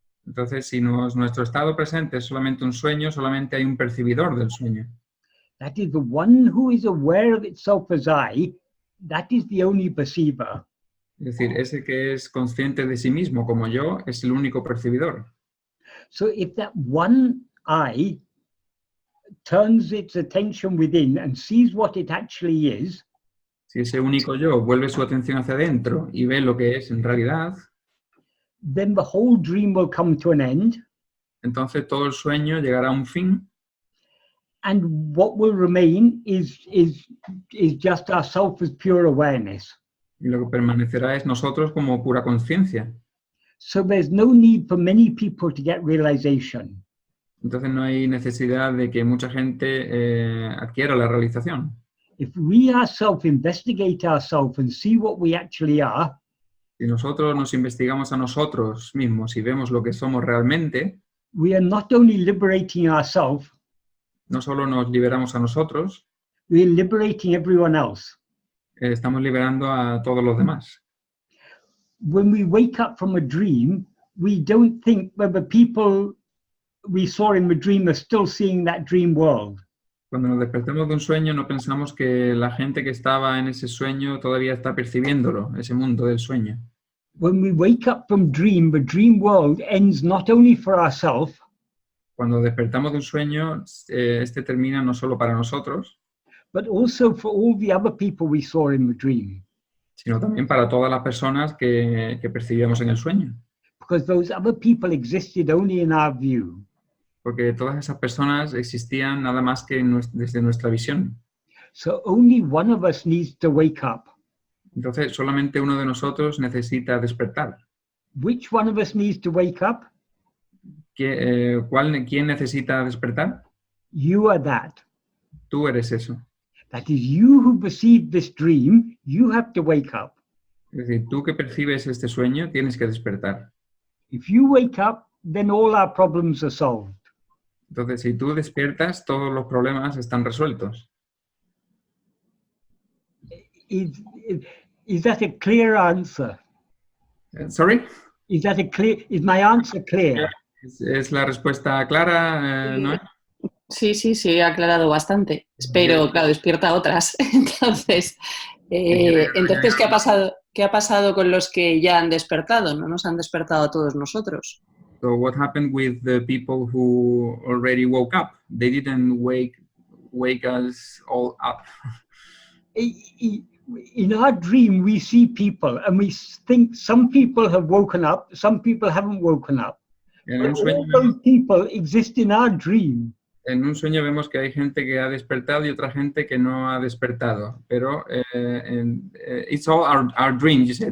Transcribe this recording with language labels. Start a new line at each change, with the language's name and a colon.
Spanish: Entonces, si nuestro estado presente es solamente un sueño, solamente hay un percibidor del sueño.
English: That is the one who is aware of itself as I, that is the only perceiver.
Spanish: Es decir, ese que es consciente de sí mismo como yo es el único percibidor.
English: So if that one I turns its attention within and sees what it actually is,
Spanish: Si ese único yo vuelve su atención hacia adentro y ve lo que es en realidad,
English: then the whole dream will come to an end,
Spanish: entonces todo el sueño llegará a un fin
English: and what will remain is just ourself as pure awareness.
Spanish: y lo que permanecerá es nosotros como pura conciencia.
English: So there's no need for many people to get realization.
Spanish: Entonces no hay necesidad de que mucha gente adquiera la realización.
English: If we ourselves investigate ourselves and see what we actually are,
Spanish: Si nosotros nos investigamos a nosotros mismos y vemos lo que somos realmente,
English: we are not only liberating ourselves,
Spanish: no solo nos liberamos a nosotros,
English: we are liberating everyone else.
Spanish: estamos liberando a todos los demás.
English: When we wake up from a dream, we don't think whether people we saw in the dream are still seeing that dream world.
Spanish: Cuando nos despertamos de un sueño no pensamos que la gente que estaba en ese sueño todavía está percibiéndolo, ese mundo del sueño.
English: When we wake up from dream, the dream world ends not only for ourselves,
Spanish: Cuando despertamos de un sueño, este termina no solo para nosotros,
English: but also for all the other people we saw in the dream.
Spanish: sino también para todas las personas que percibíamos en el sueño.
English: Because those other people existed only in our view.
Spanish: Porque todas esas personas existían nada más que desde nuestra visión.
English: So only one of us needs to wake up.
Spanish: Entonces, solamente uno de nosotros necesita despertar.
English: Which one of us needs to wake up?
Spanish: ¿Quién necesita despertar?
English: You are that.
Spanish: Tú eres eso.
English: That is, you who perceived this dream, you have to wake up.
Spanish: Es decir, tú que percibes este sueño, tienes que despertar.
English: If you wake up, then all our problems are solved.
Spanish: Entonces, si tú despiertas, todos los problemas están resueltos.
English: Is that a clear answer? Sorry? Is my answer clear?
Spanish: ¿Es la respuesta clara, ¿no? Sí, ha aclarado bastante. Pero, claro, despierta otras. Entonces, ¿qué ha pasado con los que ya han despertado? No nos han despertado a todos nosotros.
English: So what happened with the people who already woke up? They didn't wake us all up. In our dream, we see people and we think some people have woken up, some people haven't woken up.
Spanish: En
English: But
Spanish: un sueño
English: all those people exist in our dream.
Spanish: En un sueño vemos que hay gente que ha despertado y otra gente que no ha despertado, pero
English: it's all our dream, you said,